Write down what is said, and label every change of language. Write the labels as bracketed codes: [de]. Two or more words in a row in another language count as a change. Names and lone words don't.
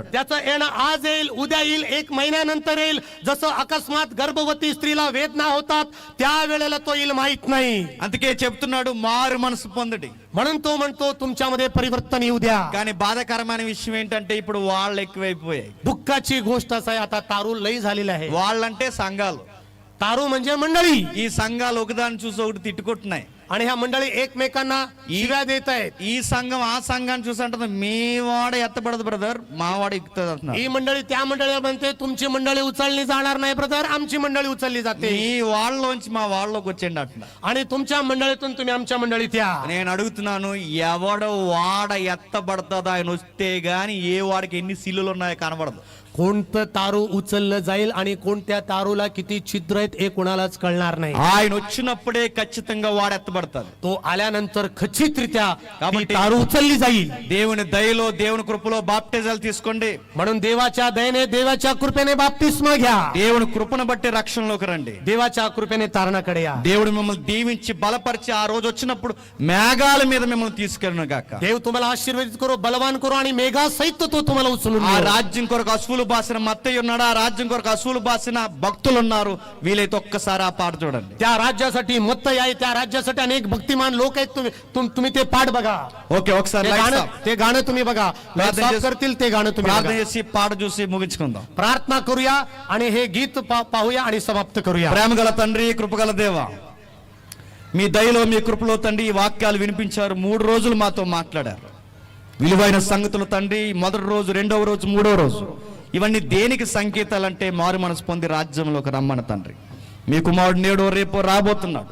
[mr] त्याचं येणं आज येईल, उद्या येईल, 1 महिन्यानंतर येईल. जसं अकस्मात गर्भवती स्त्रीला वेदना होतात त्या वेळेला तो येईल माहित नाही. [te] అందుకే చెప్తున్నాడు మారు మనసు పొందండి. [mr] म्हणून तो म्हणतो तुमच्यामध्ये परिवर्तन येऊ द्या. [te] కానీ బాధాకరమైన విషయం ఏంటంటే ఇప్పుడు వాళ్ళు ఎక్కువైపోయాయి. [mr] दुःखाची गोष्ट असं आहे, आता तारू लई झालेला आहे. [te] వాళ్ళంటే సంఘాలు. [mr] तारू म्हणजे मंडळी. [te] ఈ సంఘాలు ఒకదాన్ని చూసి ఒకటి తిట్టుకుంటున్నాయి. [mr] आणि ह्या मंडळी एकमेकांना शिव्या देत आहेत. [te] ఈ సంఘం ఆ సంఘాన్ని చూసి అంటుంది మీ వాడ ఎత్తబడదు బ్రదర్, మా వాడ ఎక్కుతుంది అంటున్నారు. [mr] ही मंडळी त्या मंडळीला म्हणते तुमची मंडळी उचलली जाणार नाही ब्रदर, आमची मंडळी उचलली जाते. [te] మీ వాళ్ళలోంచి మా వాళ్ళలోకి వచ్చేయండి అంటున్నారు. [mr] आणि तुमच्या मंडळीतून तुम्ही आमच्या मंडळीत या. [te] నేను అడుగుతున్నాను, ఎవడు వాడ ఎత్తబడతాదో ఆయన వస్తే గాని ఏ వాడికి ఎన్ని సిల్లులు ఉన్నాయో కనబడదు. [mr] कोणतं तारू उचललं जाईल आणि कोणत्या तारूला किती छिद्र आहेत हे कोणालाच कळणार नाही. [te] ఆయన వచ్చినప్పుడే ఖచ్చితంగా వాడు ఎత్తబడతాడు. [mr] तो आल्यानंतर खचितरित्या ती [te] కాబట్టి [mr] तारू उचलली जाईल. [te] దేవుని దయలో దేవుని కృపలో బాప్టిజాలు తీసుకోండి. [mr] म्हणून देवाच्या दयेने देवाच्या कृपेने बाप्तिस्मा घ्या. [te] దేవుని కృపను బట్టి రక్షణలోకి రండి. [mr] देवाच्या कृपेने तारणाकडे या. [te] దేవుడు మిమ్మల్ని దీవించి బలపరిచి ఆ రోజు వచ్చినప్పుడు మేఘాల మీద మిమ్మల్ని తీసుకెళ్ళను గాక. [mr] देव तुम्हाला आशीर्वादित करो, बलवान करो आणि मेघा सहित तो तुम्हाला उचलून [te] ఆ [mr] नेईल. [te] రాజ్యం కొరకు అసువులు బాసిన మత్తయి ఉన్నాడు. ఆ రాజ్యం కొరకు అసువులు బాసిన భక్తులు ఉన్నారు. వీలైతే ఒక్కసారి ఆ పాట చూడండి. [mr] त्या राज्यासाठी मत्त आहे, त्या राज्यासाठी अनेक भक्तिमान लोक आहेत. तुम्ही ते पाठ बघा. [te] ఓకే, ఒకసారి [mr] ते गाणं तुम्ही बघा. प्रार्थना [en] Lights off [te] చేసి- [mr] करतील ते गाणं तुम्ही [te] ప్రార్థన [mr] बघा. [te] చేసి పాట చూసి ముగించుకుందాం. [mr] प्रार्थना करूया आणि हे गीत पाहूया आणि समाप्त करूया. [te] ప్రేమగల తండ్రి, కృపగల దేవ, మీ దయలో మీ కృపలో తండ్రి ఈ వాక్యాలు వినిపించారు. 3 రోజులు మాతో మాట్లాడారు. విలువైన సంగతులు తండ్రి. మొదటి రోజు, రెండవ రోజు, మూడవ రోజు, ఇవన్నీ దేనికి సంకేతాలంటే మారు మనసు పొంది రాజ్యంలోకి రమ్మని తండ్రి. మీ కుమారుడు నేడో రేపో రాబోతున్నాడు.